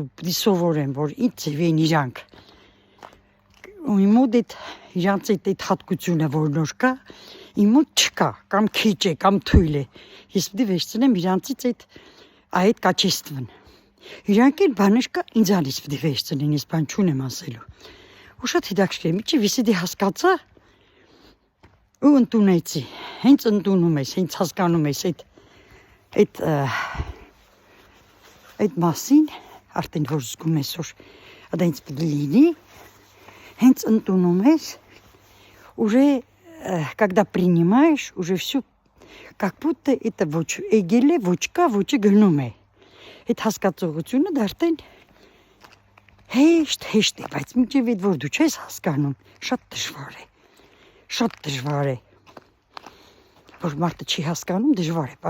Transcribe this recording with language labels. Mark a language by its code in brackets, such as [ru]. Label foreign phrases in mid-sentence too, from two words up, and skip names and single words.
[hy] պիտի սովորեմ, որ ինչ ձև են իրանք։ Ու իմ մոտ իրանց այդ հատկությունը որ նոր կա, իմ մոտ չկա, կամ քիչ է, կամ թույլ է։ Ես պիտի վերցնեմ իրանցից այդ կաչեստվն։ Իրանք էլ բաներ կա, ինձանից պիտի վերցնեն, ես բան չունեմ ասելու։ Ու շատ հետաքրքիր է, միջի վիսիդի հասկացա ու ընդունեցի։ Հենց ընդունում ես, հենց հասկանում ես այդ մասին, արդեն որ զգում ես, որ այդպես պիտի լինի, հենց ընդունում ես, [ru] уже, когда принимаешь, уже все, как будто это [hy] եկել է, ոչը գնում է։ Այդ հասկացողությունը դա արդեն հեշտ է, բայց մինչև այդ որ դու չես հասկանում, շատ դժվար է, որ մարդը չի հասկանում, դժվար է։